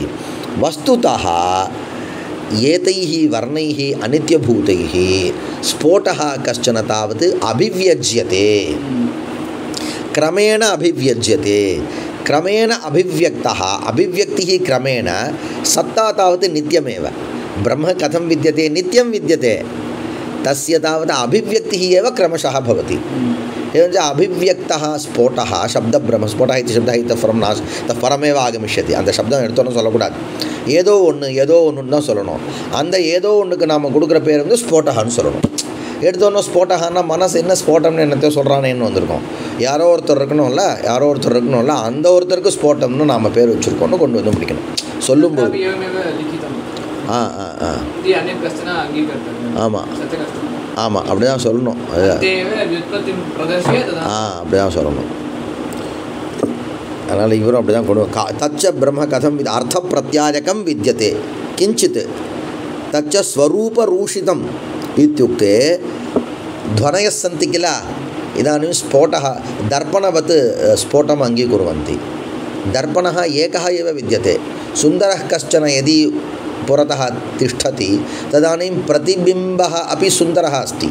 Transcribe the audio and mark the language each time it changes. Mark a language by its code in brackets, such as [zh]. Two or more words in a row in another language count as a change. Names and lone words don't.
[sa] वस्तुतः एतैः वर्णैः अनित्यभूतैः स्फोटः कश्चन तावत् अभिव्यज्यते, क्रमेण अभिव्यज्यते, क्रमेण अभिव्यक्तः, अभिव्यक्तिः क्रमेण, सत्ता तावत् नित्यमेव। ब्रह्म कथं विद्यते? नित्यं विद्यते, तस्य तावत् अभिव्यक्तिः एव क्रमशः भवति। एवञ्च अभिव्यक्तः स्फोटः शब्दब्रह्म, स्फोटः इति शब्दः इतः परं नास् इतः परमेव आगमिष्यति। [ta] அந்த சப்தம் எடுத்தோன்னு சொல்லக்கூடாது, ஏதோ ஒன்றுன்னு தான் சொல்லணும். அந்த ஏதோ ஒன்றுக்கு நாம் கொடுக்குற பேர் வந்து ஸ்போட்டகான்னு சொல்லணும். எடுத்தோன்னே ஸ்போட்டகான்னா மனசு என்ன ஸ்போட்டம்னு என்னத்தையோ சொல்கிறானேன்னு வந்திருக்கோம். யாரோ ஒருத்தர் இருக்கணும்ல, அந்த ஒருத்தருக்கு ஸ்போட்டம்னு நாம் பேர் வச்சுருக்கோன்னு கொண்டு வந்து முடிக்கணும் சொல்லும்போது. ஆமாம் ஆமாம், அப்படி தான் சொல்லணும். அப்படி தான் சொல்லணும். அதனால் இவரும் அப்படி தான் கொண்டு [sa] तच्च ब्रह्म कथम् अर्थ प्रत्यायकम् विद्यते किञ्चित् तच्च स्वरूपरूषितम् इत्युक्ते ध्वनयः सन्ति किल, इदानीं स्फोटः दर्पणवत् स्फोटम् अङ्गीकुर्वन्ति। दर्पणः एकः एव विद्यते। सुन्दरः कश्चन यदि पुरतः तिष्ठति तदानीं प्रतिबिम्बः अपि सुन्दरः अस्ति।